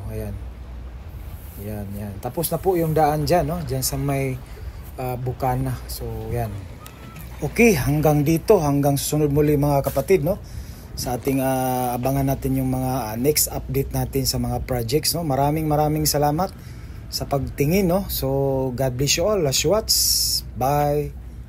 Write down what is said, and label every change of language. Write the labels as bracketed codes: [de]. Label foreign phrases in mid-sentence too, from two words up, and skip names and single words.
[tl] Ayan. Yan. Tapos na po yung daan dyan, no? Dyan sa may Bukana. So yan. Okay, hanggang dito, hanggang susunod muli mga kapatid, no? Sa ating abangan natin yung mga [en] next update [tl] natin sa mga projects, no? Maraming salamat sa pagtingin, no? [en] So God bless you all. Last watch. Bye.